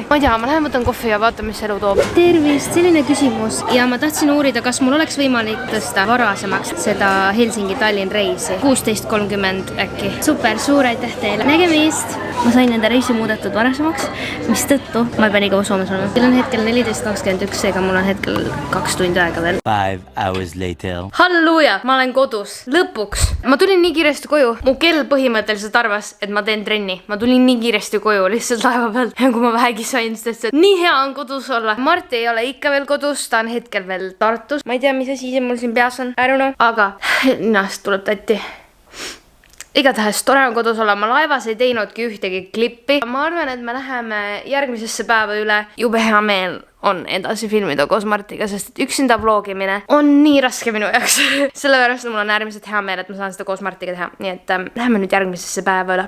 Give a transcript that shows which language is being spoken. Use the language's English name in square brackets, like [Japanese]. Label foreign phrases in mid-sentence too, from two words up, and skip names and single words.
[Estonian] Ma ei tea, ma lähen võtan kohvi ja vaatan, mis elu toob. Tervist, selline küsimus ja ma tahtsin uurida, kas mul oleks võimalik tõsta varasemaks seda Helsingi-Tallinn reisi. 16:30 äkki. Super, suur aitäh teile. Nägemist! Ma sain enda reisi muudetud varasemaks, mis tõttu ma ei pea nii kaua Soomes olema. Meil on hetkel 14:21, seega mul on hetkel 2 tundi aega veel. [English] 5 hours later. [Estonian] Halleluuja, ma olen kodus. Lõpuks. Ma tulin nii kiiresti koju. Mu kell põhimõtteliselt arvas, et ma teen trenni. Ma tulin nii kiiresti koju lihtsalt laeva pealt. Ja kui ma vähegi sain, sest et nii hea on kodus olla. Marti ei ole ikka veel kodus, ta on hetkel veel Tartus. Ma ei tea, mis asi see mul siin peas on. [English] I don't know. [Estonian] Aga ennast tuleb tatti. Igatahes tore on kodus olla, ma laevas ei teinudki ühtegi klippi. Ma arvan, et me läheme järgmisesse päeva üle. Jube hea meel on edasi filmida koos Martiga, sest et üksinda vlogimine on nii raske minu jaoks. Sellepärast mul on äärmiselt hea meel, et ma saan seda koos Martiga teha. Nii et läheme nüüd järgmisesse päeva üle.